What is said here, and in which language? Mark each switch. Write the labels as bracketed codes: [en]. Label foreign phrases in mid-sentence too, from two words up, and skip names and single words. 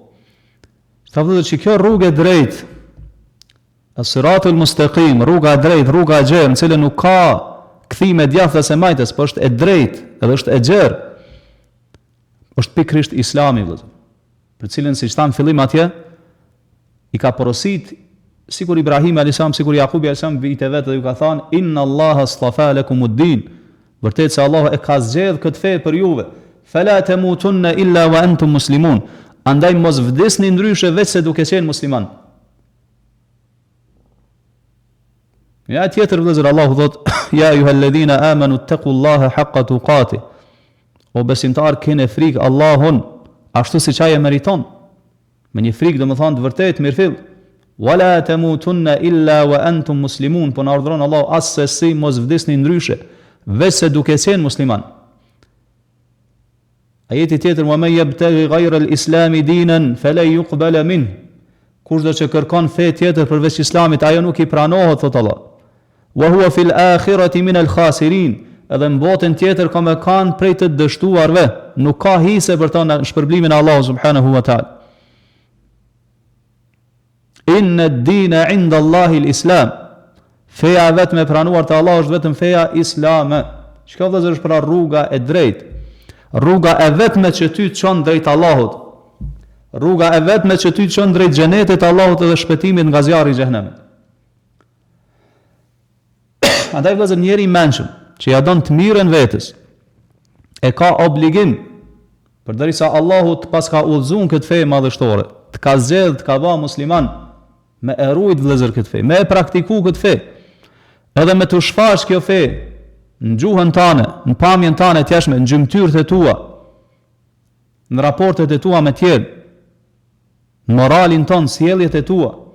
[sq] Sa vëllezër që kjo rrugë drejtë, [ar] الصراط المستقيم, [sq] rruga e drejtë, rruga e gjerë, në cilën nuk ka kthime djathtas e majtës, por është e drejtë, edhe është e gjerë, është pikërisht Islami vëllezër, për cilën siç thamë fillim atje, i ka porosit sikur Ibrahim [ar] عليه السلام, [sq] sikur Jakubi [ar] عليه السلام [sq] vite vetë dhe ju ka thënë [ar] إن الله اصطفى لكم الدين, [sq] vërtet se Allah e ka zgjedhur këtë fe për juve. [ar] فلا تموتن إلا وأنتم مسلمون, [sq] Andaj mos vdesni ndryshe veç se duke qenë musliman. Ja tjetër vëllezër, Allahu thot: [ar] يا أيها الذين آمنوا اتقوا الله حق تقاته. [sq] O besimtar, keni frikë Allahun ashtu siç ai e meriton. Me një frikë domethënë të vërtetë mirëfill. [ar] ولا تموتن إلا وأنتم مسلمون. [sq] Po na urdhëron Allahu as se si mos vdesni ndryshe veç se duke qenë musliman. Ajeti tjetër: [ar] "ومن يبتغي غير الإسلام دينا فلا يقبل منه." [sq] Kushdo që kërkon fe tjetër përveç Islamit, ajo nuk i pranohet, thot Allah. [ar] "وهو في الآخرة من الخاسرين." [sq] Edhe në botën tjetër ka me kanë prej të dështuarve, nuk ka hise për ta në shpërblimin e Allahu [ar] سبحانه وتعالى. إن الدين عند الله الإسلام. [sq] Feja vetëm e pranuar te Allahu është vetëm feja islame. Çka vëllazër është pra rruga e drejtë? Rruga e vetme që ty të çon drejt Allahut. Rruga e vetme që ty të çon drejt xhenetit Allahut dhe shpëtimit nga zjarri i xhenemit. Andaj vëllazër, njeri i mençëm që ja don të mirën vetes, e ka obligim, përderisa Allahu të pas ka udhëzuar këtë fe madhështore, të ka zgjedhë, të ka bërë musliman, me e rujt vëllazër këtë fe, me e praktiku këtë fe, edhe me të shfaq kjo fe në gjuhën tane, në pamjen tane të jashtme, në gjymtyrët e tua, në raportet e tua me tjerë, në moralin ton, sjelljet e tua.